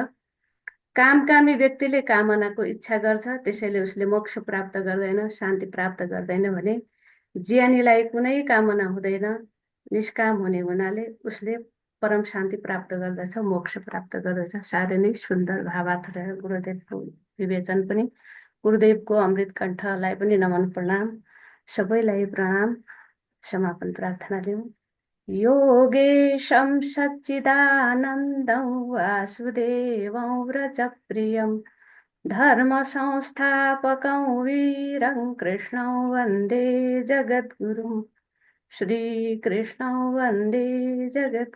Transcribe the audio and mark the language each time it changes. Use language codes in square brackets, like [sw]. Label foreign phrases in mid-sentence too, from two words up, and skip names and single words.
[ne] कामकामी व्यक्तिले कामनाको इच्छा गर्छ, त्यसैले उसले मोक्ष प्राप्त गर्दैन, शान्ति प्राप्त गर्दैन भने ज्ञानीलाई कुनै कामना हुँदैन, निष्काम हुने हुनाले उसले परम शान्ति प्राप्त गर्दछ, मोक्ष प्राप्त गर्दछ। साह्रै नै सुन्दर भावार्थ रह्यो गुरुदेवको विवेचन पनि। गुरुदेवको अमृत कण्ठलाई पनि नमन प्रणाम, सबैलाई प्रणाम। समापन प्रार्थना लिउँ। [sa] योगेशं सच्चिदानन्दं वासुदेवं व्रजप्रियं धर्म संस्थापकं वीरं कृष्णं वन्दे जगद्गुरुं। श्रीकृष्णं वन्दे जगद्गुरुं।